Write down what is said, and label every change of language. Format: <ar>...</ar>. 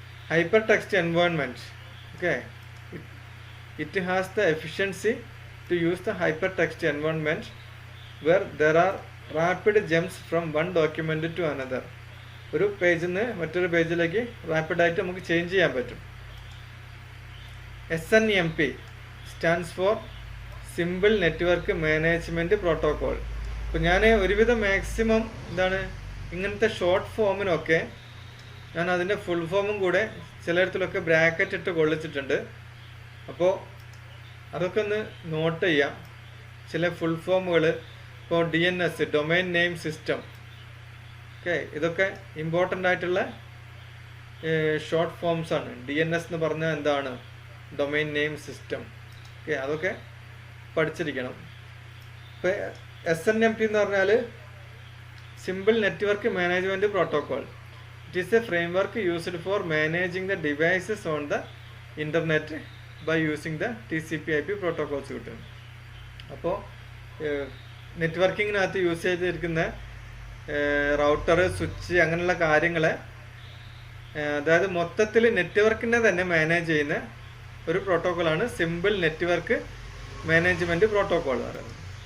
<en>Hypertext environment, okay, it has the efficiency to use the hypertext environment where there are rapid jumps from one document to another.</en> <ml>ഒരു പേജിൽ നിന്ന് മറ്റൊരു പേജിലേക്ക് റാപ്പിഡായിട്ട് നമുക്ക് change ചെയ്യാൻ പറ്റും.</ml> <en>SNMP stands for simple network management protocol.</en> <ml>അപ്പോൾ ഞാൻ ഒരുവിധം മാക്സിമം ഇങ്ങനത്തെ ഷോർട്ട് ഫോമിനൊക്കെ ഞാൻ അതിൻ്റെ ഫുൾ ഫോമും കൂടെ ചിലയിടത്തിലൊക്കെ ബ്രാക്കറ്റ് ഇട്ട് കൊള്ളിച്ചിട്ടുണ്ട്. അപ്പോൾ അതൊക്കെ ഒന്ന് നോട്ട് ചെയ്യാം. ചില ഫുൾ ഫോമുകൾ ഇപ്പോൾ DNS, domain name system, okay, ഇതൊക്കെ ഇമ്പോർട്ടൻ്റ് ആയിട്ടുള്ള ഷോർട്ട് ഫോംസ് ആണ്. DNS എന്ന് പറഞ്ഞാൽ എന്താണ്, ഡൊമൈൻ നെയിം സിസ്റ്റം, ഓക്കെ, അതൊക്കെ പഠിച്ചിരിക്കണം. ഇപ്പോൾ SNMP എന്ന് പറഞ്ഞാൽ simple network management protocol.</ml> <en>It is a framework used for managing the devices on the internet by using the TCP/IP protocols.</en> <ml>അപ്പോൾ നെറ്റ്വർക്കിങ്ങിനകത്ത് യൂസ് ചെയ്തിരിക്കുന്ന റൗട്ടർ, സ്വിച്ച്, അങ്ങനെയുള്ള കാര്യങ്ങളെ അതായത് മൊത്തത്തിൽ നെറ്റ്വർക്കിനെ തന്നെ മാനേജ് ചെയ്യുന്ന ഒരു പ്രോട്ടോക്കോളാണ് സിമ്പിൾ നെറ്റ്വർക്ക് മാനേജ്മെൻറ്റ് പ്രോട്ടോക്കോൾ എന്ന് പറയുന്നത്.</ml>